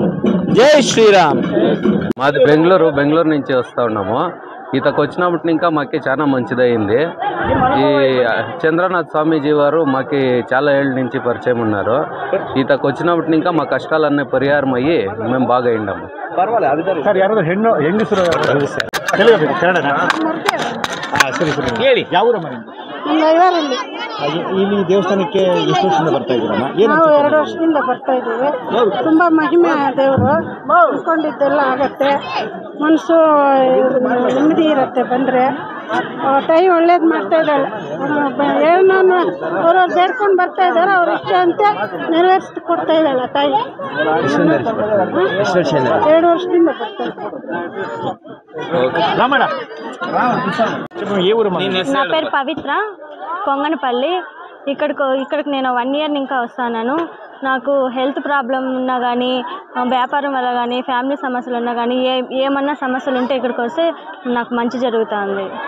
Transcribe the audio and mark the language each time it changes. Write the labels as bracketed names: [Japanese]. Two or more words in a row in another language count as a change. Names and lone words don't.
[Telugu] జై శ్రీరామ్. మాది బెంగళూరు నుంచి వస్తూ ఉన్నాము. ఈతకు వచ్చినప్పటి ఇంకా మాకు చాలా మంచిదయింది. ఈ చంద్రనాథ్ స్వామీజీ వారు మాకు చాలా ఏళ్ళ నుంచి పరిచయం ఉన్నారు. ఈతకు వచ్చినప్పటి ఇంకా మా కష్టాలన్నీ పరిహారం అయ్యి మేము బాగా అయిండాము. [Kannada] ಸರ್ ಯಾರಾದ್ರೂ ಹೆಂಗಸರು ಕನ್ನಡನಾ? ಸರಿ ಸರಿ ಹೇಳಿ. ಯಾವ ಊರಮ್ಮ ನಿಮ್ದು? ಇಲ್ಲಿ ದೇವಸ್ಥಾನಕ್ಕೆ ಎಷ್ಟು ವರ್ಷದಿಂದ ಬರ್ತಾ ಇದ್ದೀರಮ್ಮ? ನಾವು 2 ವರ್ಷದಿಂದ ಬರ್ತಾ ಇದ್ದೀವಿ. ತುಂಬಾ ಮಹಿಮೆ ದೇವರು, ಅನ್ಕೊಂಡಿದ್ದೆಲ್ಲ ಆಗತ್ತೆ, ಮನಸ್ಸು ನೆಮ್ಮದಿ ಇರುತ್ತೆ. ಬಂದರೆ ತಾಯಿ ಒಳ್ಳೇದು ಮಾಡ್ತಾ ಇದ್ದಾಳೆ. ಏನೋ ಅವ್ರವ್ರು ಬೇಡ್ಕೊಂಡು ಬರ್ತಾ ಇದ್ದಾರೆ, ಅವ್ರ ಇಷ್ಟ ಅಂತ ನೆರವೇರಿಸಿ ಕೊಡ್ತಾ ಇದ್ದಾಳೆ ತಾಯಿ. 2 ವರ್ಷದಿಂದ ಬರ್ತಾ ఇದ್ದಾರೆ. [Telugu] నా పేరు పవిత్ర, కొంగనపల్లి. ఇక్కడికి నేను 1 ఇయర్ ఇంకా వస్తాను. నాకు [English] health problem [Telugu] ఉన్నా కానీ, వ్యాపారం వల్ల కానీ, ఫ్యామిలీ సమస్యలు ఉన్నా కానీ, ఏమన్నా సమస్యలు ఉంటే ఇక్కడికి వస్తే నాకు మంచి జరుగుతుంది.